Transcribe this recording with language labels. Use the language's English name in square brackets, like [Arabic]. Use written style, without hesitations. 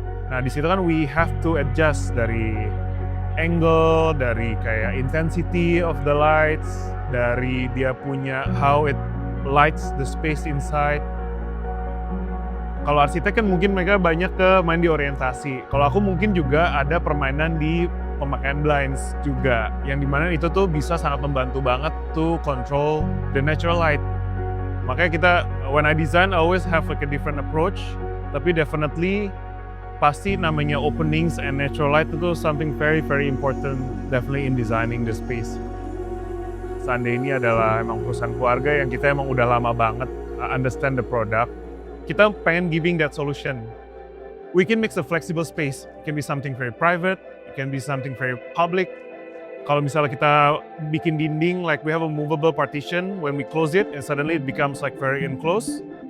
[Indonesian] Nah di situ kan [English] we have to adjust dari angle, [Indonesian] dari kayak [English] intensity of the lights, [Indonesian] dari dia punya [English] how it lights the space inside. [Indonesian] Kalau arsitek kan mungkin mereka banyak ke main di orientasi. Kalau aku mungkin juga ada permainan di pemakaian blinds juga, yang dimana itu tuh bisa sangat membantu banget [English] to control the natural light. [Indonesian] Makanya kita, [English] when I design, I always have like a different approach. Tapi definitely [Indonesian] pasti namanya [English] openings and natural light itu something very very important definitely in designing the space. [Indonesian] Sunday ini adalah emang perusahaan keluarga yang kita emang udah lama banget [English] understand the product. [Indonesian] Kita pengen [English] giving that solution. We can mix a flexible space. It can be something very private, it can be something very public. [Indonesian] Kalau misalnya kita bikin dinding, [English] like we have a movable partition, when we close it and suddenly it becomes like very enclosed.